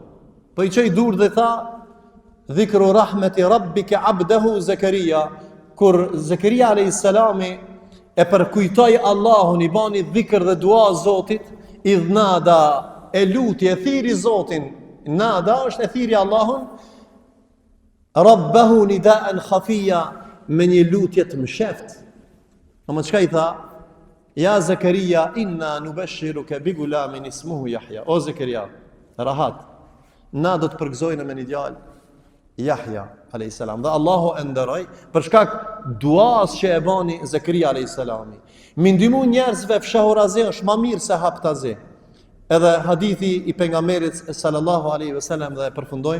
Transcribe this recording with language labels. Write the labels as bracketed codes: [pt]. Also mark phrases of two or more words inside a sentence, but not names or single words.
[sq] Po i çoi dur dhe tha [ar] ذكر رحمة ربك عبده زكريا, [sq] kur Zakaria [ar] عليه السلام [sq] e përkujtoi Allahun, i bani dhikr dhe dua Zotit, [ar] إذ نادى [sq] e luti e thiri Zotin, nada është e thiri Allahun, [ar] ربه نداء خفيا, [sq] me një lutje të msheft. Ama çka i tha? Ja Zakaria, [ar] إنا نبشرك بغلام اسمه يحيى. [sq] O Zakaria, rahat. Na do të përgëzojnë me një djalë, Yahya [ar] عليه السلام. [sq] Dhe Allahu e nderoi për shkak duas që e bani Zakaria [ar] عليه السلام. [sq] Mi ndihmu njerëzve fshahurazi është më mirë se haptazi. Edhe hadithi i pejgamberit [ar] صلى الله عليه وسلم [sq] dhe e përfundojmë.